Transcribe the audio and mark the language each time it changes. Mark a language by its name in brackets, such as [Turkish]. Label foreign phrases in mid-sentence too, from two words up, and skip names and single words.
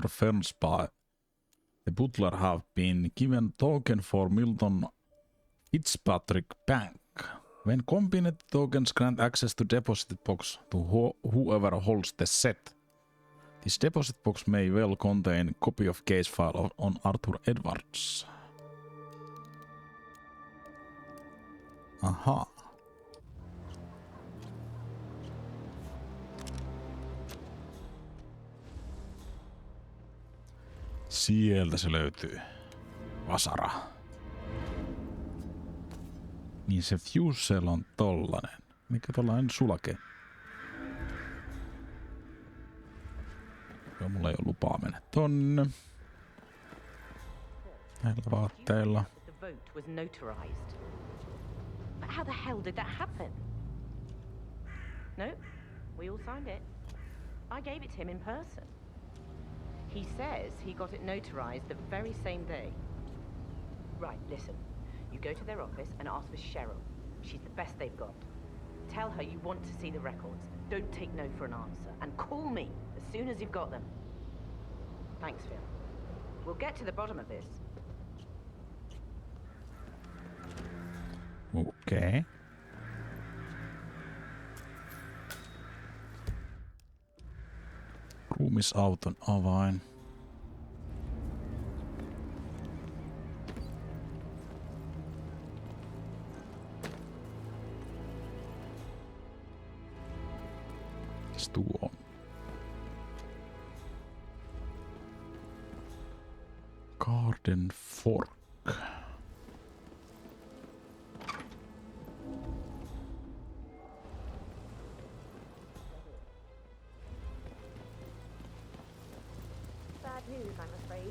[English] Fernsby, the butler, have been given token for Milton Fitzpatrick Bank. When combined tokens grant access to deposit box to whoever holds the set. This deposit box may well contain copy of case file on Arthur Edwards. Aha. [Finnish] Sieltä se löytyy. Vasara. Niin se [English] fuse cell [Finnish] on tollanen. Mikä tollanen sulake? Joo, mulla ei oo lupaa mennä tonne. Näillä vaatteilla. [English] The vote was notarized. But how the hell did that happen? No, we all signed it. I gave it to him in person. He says he got it notarized the very same day. Right, listen. You go to their office and ask for Cheryl. She's the best they've got. Tell her you want to see the records. Don't take no for an answer. And call me as soon as you've got them. Thanks, Phil. We'll get to the bottom of this. Okay. [Finnish] Ruumisauton avain. Mikäs tuo on? [English] Garden Fork. News, I'm afraid.